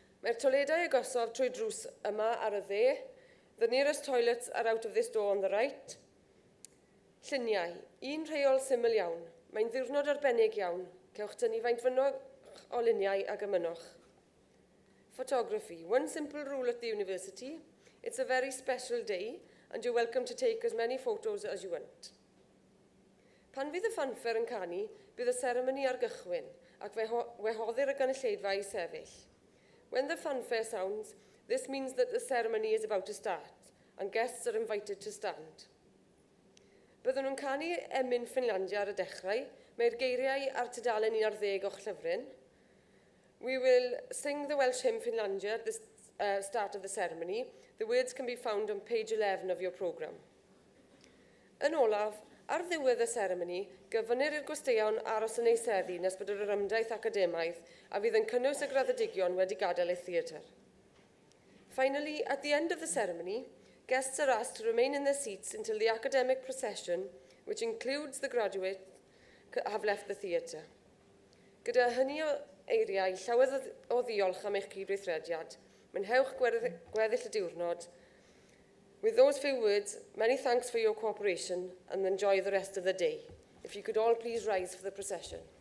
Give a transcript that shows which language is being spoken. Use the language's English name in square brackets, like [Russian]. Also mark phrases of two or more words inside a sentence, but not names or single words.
[Welsh] Mae'r toiledau agosaf trwy drws yma ar y dde. [English] The nearest toilets are out of this door on the right. [Welsh] Lluniau. Un rheol syml iawn. Mae'n ddiwrnod arbennig iawn. Cewch tynnu faint fynnag o luniau a gymynwch. [English] Photography. One simple rule at the university. It's a very special day and you're welcome to take as many photos as you want. [Welsh] Pan fydd y fanffer yn canu, bydd y seremoni ar gychwyn ac wehoddir y gynulleidfa i sefyll. [English] When the fanfare sounds, this means that the ceremony is about to start and guests are invited to stand. [Welsh] Byddwn nhw'n canu emyn Ffynlandia ar y dechrau. Mae'r geiriau ar tudalen 11 o'ch llyfryn. [English] We will sing the Welsh hymn Ffynlandia at the start of the ceremony. The words can be found on page 11 of your programme. [Welsh] Yn olaf, ar ddiwedd y seremoni, gyfynir i'r gwesteion aros yn eiseddu nes bod yr ymdaith academaidd a fydd yn cynnwys y graddedigion wedi gadael eu theatr. [English] Finally, at the end of the ceremony, guests are asked to remain in their seats until the academic procession, which includes the graduates, have left the theatre. [Welsh] Gyda hynny o eiriau, llawer o ddiolch am eich cydweithrediad. Mwynhewch gweddill y diwrnod. [English] With those few words, many thanks for your cooperation and enjoy the rest of the day. If you could all please rise for the procession.